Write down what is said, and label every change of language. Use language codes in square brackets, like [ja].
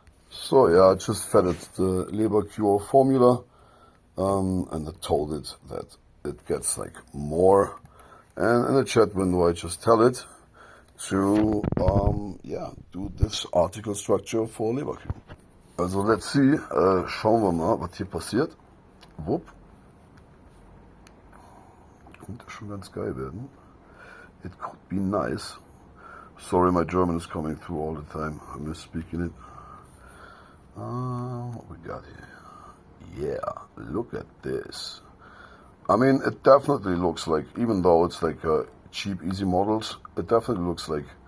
[en] So yeah, I just fed it the labor cure formula, and I told it that it gets like more. And in the chat window, I just tell it to yeah, do this article structure for labor cure. [de] Also [en] let's see, [de] schauen wir mal, was hier passiert. Wupp. Könnte schon ganz geil werden. [en] It could be nice. Sorry, my German is coming through all the time. I miss speaking it. What we got here? Yeah, look at this. I mean, it definitely looks like, even though it's like cheap, easy models, it definitely looks like